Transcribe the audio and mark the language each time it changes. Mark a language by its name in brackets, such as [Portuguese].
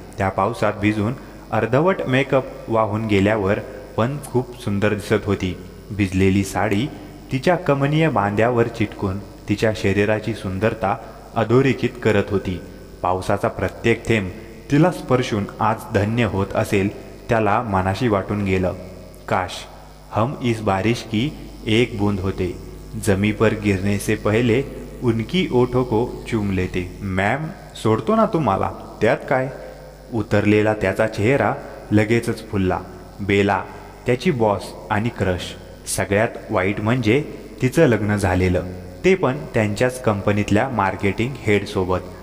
[Marathi] त्या पावसात भिजून अर्धवट मेकअप वाहून गेल्यावर पण खूप सुंदर दिसत होती. भिजलेली साडी तिच्या कमनीय बांध्यावर चिटकून तिच्या शरीराची सुंदरता अधोरेखित करत होती. पावसाचा प्रत्येक थेंब तिला स्पर्शून आज धन्य होत असेल त्याला मनाशी वाटून गेलं. [Hindi] काश हम इस बारिश की एक बूंद होते, जमी पर गिरने से पहले उनकी ओठों को चूम लेते. [Marathi] मॅम सोडतो ना तुम्हाला, त्यात काय? उतरलेला त्याचा चेहरा लगेचच फुलला. बेला त्याची बॉस आणि क्रश. सगळ्यात वाईट म्हणजे तिचं लग्न झालेलं, ते पण त्यांच्याच कंपनीतल्या मार्केटिंग हेडसोबत.